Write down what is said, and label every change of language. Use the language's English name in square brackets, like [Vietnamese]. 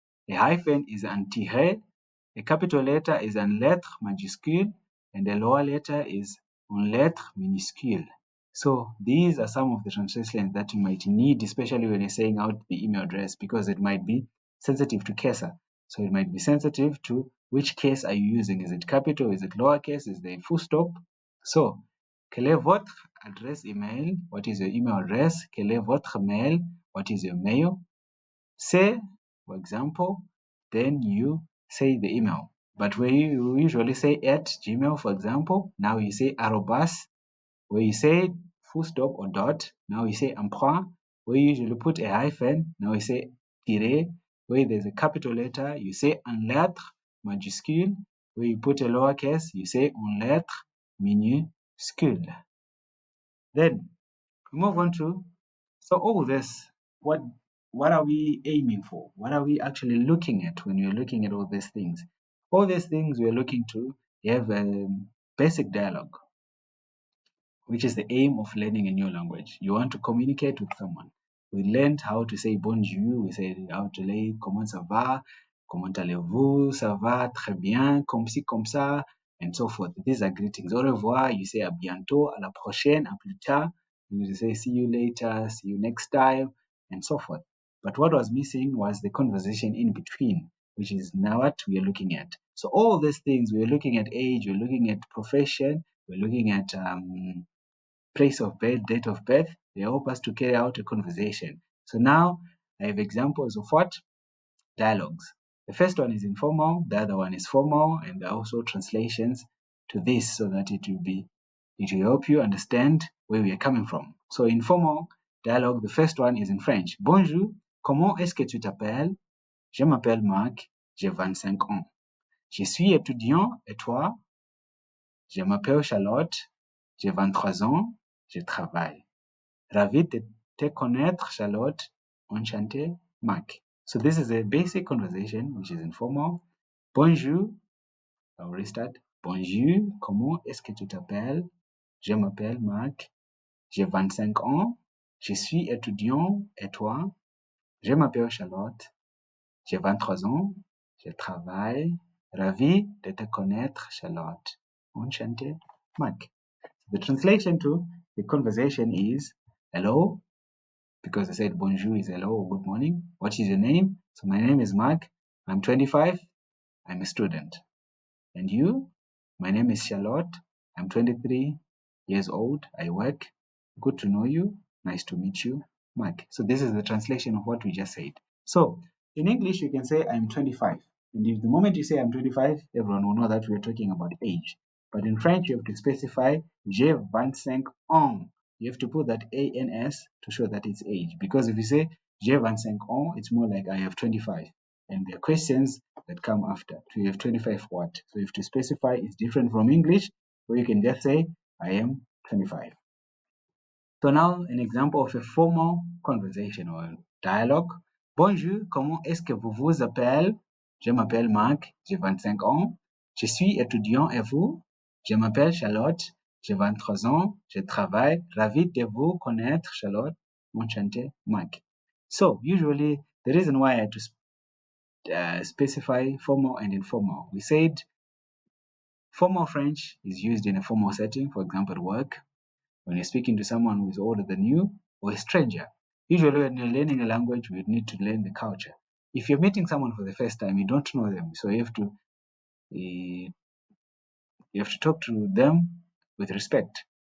[English] A hyphen is [French] un tiret. [English] A capital letter is [French] un lettre majuscule, [English] and the lower letter is [French] une lettre minuscule. [English] So these are some of the translations that you might need, especially when you're saying out the email address, because it might be sensitive to CASA. So it might be sensitive to which case are you using. Is it capital? Is it lowercase? Is there a full stop? [French] So, quel est votre adresse email? [English] What is your email address? [French] Quel est votre mail? [English] What is your mail? Say, for example, then you say the email. But where you usually say at Gmail, for example, now you say arrobas. Where you say full stop or dot, now you say un point. Where you usually put a hyphen, now you say tiret. Where there's a capital letter, you say [French] un lettre majuscule. [English] Where you put a lowercase, you say [French] un lettre minuscule. [English] Then we move on to, so all this, what are we aiming for? What are we actually looking at when we're looking at all these things? All these things we're looking to have a basic dialogue, which is the aim of learning a new language. You want to communicate with someone. We learned how to say bonjour, we said how to say [French] comment ça va, comment allez-vous, ça va, très bien, comme ci, comme ça, [English] and so forth. These are greetings. [French] Au revoir, [English] you say [French] à bientôt, à la prochaine, à plus tard. [English] You say see you later, see you next time, and so forth. But what was missing was the conversation in between, which is now what we are looking at. So all these things, we're looking at age, we're looking at profession, we're looking at place of birth, date of birth, they help us to carry out a conversation. So now I have examples of what? Dialogues. The first one is informal, the other one is formal, and there are also translations to this so that it will help you understand where we are coming from. So informal dialogue, the first one is in French. [French] Bonjour, comment est-ce que tu t'appelles? Je m'appelle Marc, j'ai 25 ans. Je suis étudiant et toi? Je m'appelle Charlotte, j'ai 23 ans, je travaille. Ravi de te connaître, Charlotte. Enchanté, Marc. [English] So this is a basic conversation, which is informal. [French] Bonjour. [English] I'll restart. [French] Bonjour. Comment est-ce que tu t'appelles? Je m'appelle Marc. J'ai 25 ans. Je suis étudiant. Et toi? Je m'appelle Charlotte. J'ai 23 ans. Je travaille. Ravi de te connaître, Charlotte. Enchanté, Marc. [English] The translation to the conversation is, hello, because I said bonjour is hello or good morning. What is your name? So my name is Mark. I'm 25. I'm a student. And you? My name is Charlotte. I'm 23 years old. I work. Good to know you. Nice to meet you, Mark. So this is the translation of what we just said. So in English, you can say I'm 25. And if the moment you say I'm 25, everyone will know that we're talking about age. But in French, you have to specify [French] j'ai 25 ans. [English] You have to put that ANS to show that it's age. Because if you say [French] j'ai 25 ans, [English] it's more like I have 25. And there are questions that come after. So you have 25 what? So you have to specify it's different from English, or you can just say I am 25. So now an example of a formal conversation or dialogue. [French] Bonjour, comment est-ce que vous vous appelez? Je m'appelle Marc, j'ai 25 ans. Je suis étudiant et vous? Je m'appelle Charlotte, j'ai 23 ans. Je travaille. Ravi de vous connaître, Charlotte. Enchanté, Marc. [English] So usually the reason why I had to specify formal and informal. We said formal French is used in a formal setting, for example, work, when you're speaking to someone who is older than you or a stranger. Usually, when you're learning a language, we need to learn the culture. If you're meeting someone for the first time, you don't know them, so you have to talk to them with respect.